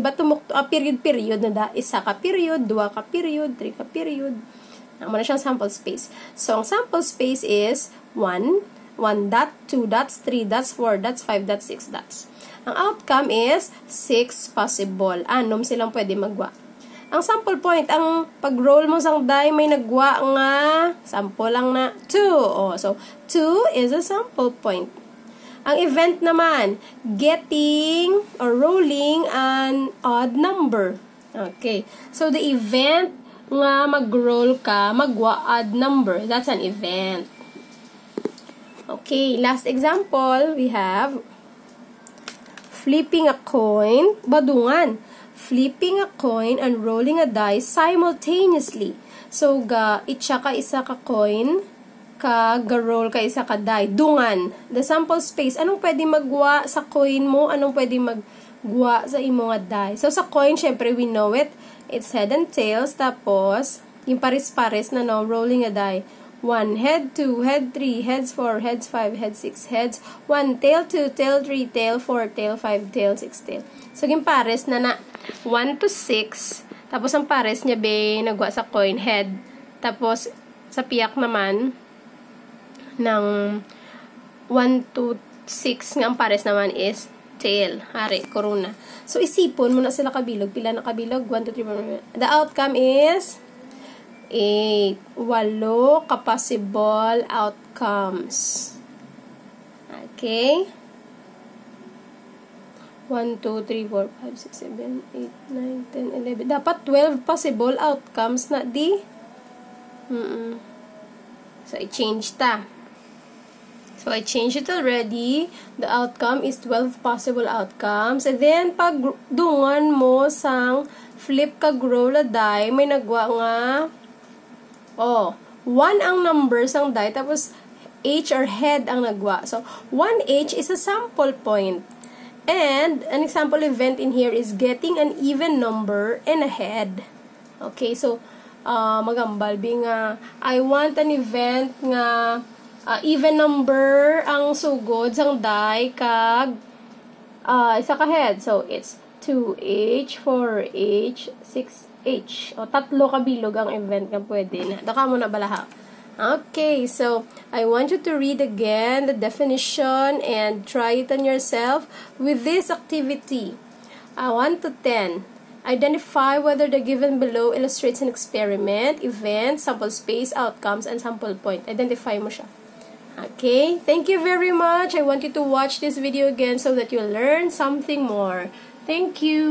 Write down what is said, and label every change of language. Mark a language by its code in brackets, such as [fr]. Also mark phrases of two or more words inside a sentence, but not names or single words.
[hil] Diba tumukto period na da? Isa ka period, dua ka period, 3 ka period. Ano na siyang sample space. [en] So, ang sample space is 1 dot, 2 dots, 3 dots, 4 dots, 5 dots, 6 dots. Ang outcome is 6 possible. [hil] Anom silang pwede magwa. Ang [en] sample point, [hil] ang pag-roll mo sang die, may nagwa nga, sample lang na 2. [en] Oh, so, 2 is a sample point. [hil] Ang event naman, [en] getting or rolling an odd number. Okay. So, the event [hil] nga mag-roll ka, magwa [en] odd number. That's an event. Okay. Last example, we have flipping a coin, badungan. Flipping a coin and rolling a dice simultaneously. So, [hil] itsa ka isa ka coin, ga-roll ka isa ka die. Dungan. [en] The sample space. [hil] Anong pwede magwa sa coin mo? Anong pwede magwa sa imo nga die? So, sa coin, syempre, [en] we know it. It's head and tails. [hil] Tapos, yung pares-pares na no, [en] rolling a die. 1 head, 2 head, 3 heads, 4 heads, 5 heads, 6 heads, 1 tail, 2 tail, 3 tail, 4 tail, 5 tail, 6 tail. So, [hil] yung pares na 1 to 6. Tapos, ang pares niya, nagwa sa coin head. Tapos, sa piyak naman, ng 1 to 6, nga ang pares naman is tail. Hari, corona. So, isipon mo na sila kabilog. Pila na kabilog? 1, 2, 3, 4. [en] The outcome is 8. 8 ka-possible outcomes. Okay? 1, 2, 3, 4, 5, 6, 7, 8, 9, 10, 11. [hil] Dapat 12 [en] possible outcomes [hil] na di. So, I-change ta. [en] So, I changed it already. The outcome is 12 possible outcomes. And then, [hil] pag dungan mo sang flip kag [en] roll a die, [hil] may nagwa nga 1 ang number sang die, tapos H or head ang nagwa. [en] So, 1H is a sample point. And, an example event in here is getting an even number and a head. Okay, so, magambal, I want an event nga even number [hil] ang sugod sang [en] die [hil] kag isa ka [en] head. So, it's 2H, 4H, 6H. [hil] O, tatlo ka bilog ang event nga pwede na. Daka mo na balaha. [en] Okay, so I want you to read again the definition and try it on yourself with this activity. 1 to 10. Identify whether the given below illustrates an experiment, event, sample space, outcomes, and sample point. [hil] Identify mo siya. [en] Okay, thank you very much. I want you to watch this video again so that you'll learn something more. Thank you.